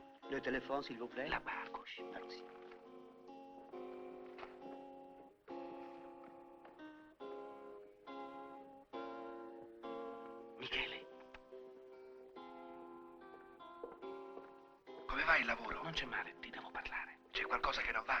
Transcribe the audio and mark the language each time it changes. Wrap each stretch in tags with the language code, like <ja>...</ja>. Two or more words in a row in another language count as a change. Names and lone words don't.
<fr>Le téléphone, s'il vous plaît. La barre gauche. Merci.</fr> <it>Michele, Come va il lavoro? non c'è male, ti devo parlare. C'è qualcosa che non va?</it>